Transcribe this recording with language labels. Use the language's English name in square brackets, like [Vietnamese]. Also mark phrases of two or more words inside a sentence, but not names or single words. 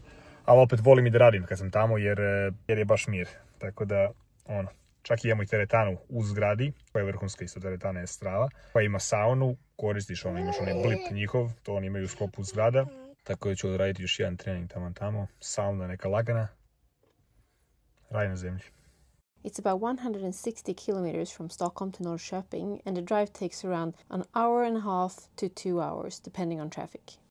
[Serbian] Ali opet volim i da radim kad sam tamo jer je baš mir, tako da čak i imamo i teretanu u zgradi, koja je vrhunska isto, teretana je strava, koja ima saunu, koristiš imaš blip njihov, to oni imaju u sklopu zgrada, tako da ću odraditi još jedan trening tamo, sauna neka lagana, raj na zemlji. [English] It's about 160 kilometers from Stockholm to Norrköping and the drive takes around an hour and a half to 2 hours depending on traffic.